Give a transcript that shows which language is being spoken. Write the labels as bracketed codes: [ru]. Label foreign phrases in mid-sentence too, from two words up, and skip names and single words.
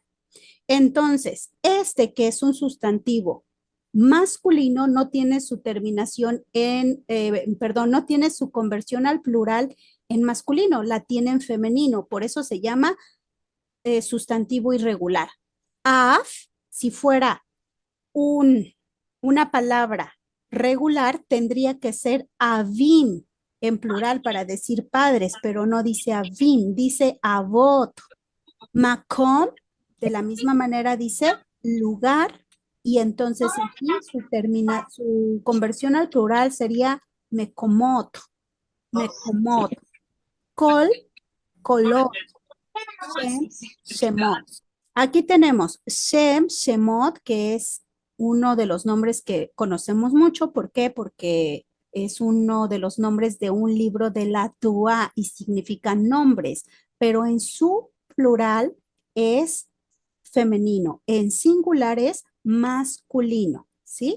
[es] Entonces, este que es un sustantivo masculino no tiene su terminación no tiene su conversión al plural en masculino, la tiene en femenino, por eso se llama sustantivo irregular. Af, si fuera una palabra regular, tendría que ser avim en plural para decir padres, pero no dice avim, dice avot. Makom, de la misma manera dice lugar, y entonces aquí su conversión al plural sería [he] מקומות, מקומות. קול, קולות, שם, שמות. [es] Aquí tenemos [he] שם, שמות, [es] que es uno de los nombres que conocemos mucho. ¿Por qué? Porque es uno de los nombres de un libro de la Torá y significa nombres, pero en su plural es femenino, en singular es masculino, ¿sí?